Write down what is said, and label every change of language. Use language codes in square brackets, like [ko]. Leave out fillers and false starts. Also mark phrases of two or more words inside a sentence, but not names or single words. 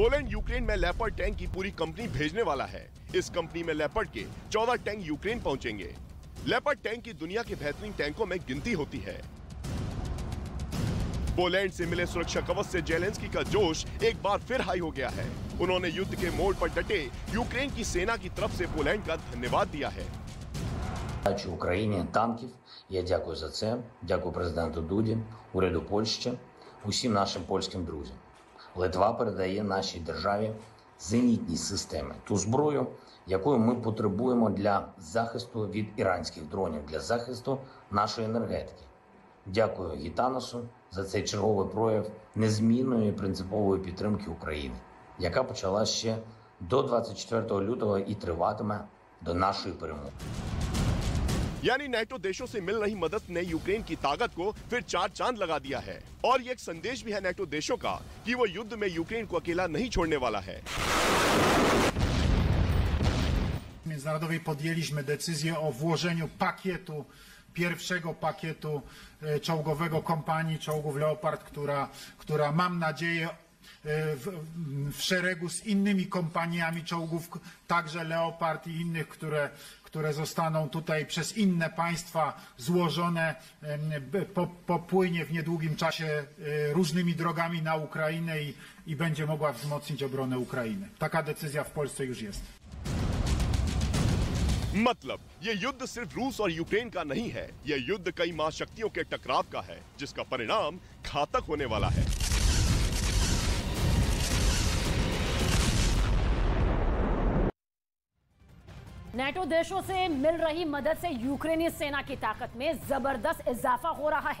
[hi] पोलैंड यूक्रेन में लेपर्ड टैंक की पूरी कंपनी भेजने वाला है। इस कंपनी में लेपर्ड के 14 टैंक यूक्रेन पहुंचेंगे। लेपर्ड टैंक की दुनिया के बेहतरीन टैंकों में गिनती होती है। पोलैंड से मिले सुरक्षा कवच से जेलेंस्की का जोश एक बार फिर हाई हो गया है। उन्होंने युद्ध के मोड़ पर डटे यूक्रेन की सेना की तरफ से पोलैंड का धन्यवाद दिया है। [uk] Україні танків. Я дякую за це. Дякую президенту Дуді, уряду Польщі, усім нашим польським друзям. Литва передає нашій державі зенітні системи, ту зброю, якою ми потребуємо для захисту від іранських дронів, для захисту нашої енергетики. Дякую Гітаносу за цей черговий прояв незмінної і принципової підтримки України, яка почала ще до 24 лютого і триватиме до нашої перемоги. [hi] यानी नेटो देशों से मिल रही मदद ने यूक्रेन की ताकत को फिर चार चांद लगा दिया है। और ये एक संदेश भी है नेटो देशों का कि वो युद्ध में यूक्रेन को अकेला नहीं छोड़ने वाला है। [pl] Międzynarodowej podjęliśmy decyzję o włożeniu pierwszego pakietu czołgowego kompanii czołgów Leopard, która mam nadzieję w szeregu z innymi kompaniami czołgów, także Leopard i innych, które zostaną tutaj przez inne państwa złożone, popłynie w niedługim czasie różnymi drogami na Ukrainę i będzie mogła wzmocnić obronę Ukrainy. Taka decyzja w Polsce już jest. [hi] मतलब ये युद्ध सिर्फ रूस और यूक्रेन का नहीं है, ये युद्ध कई महाशक्तियों के टकराव का है, जिसका परिणाम घातक होने वाला है। नेटो देशों से मिल रही मदद से यूक्रेनी सेना की ताकत में जबरदस्त इजाफा हो रहा है।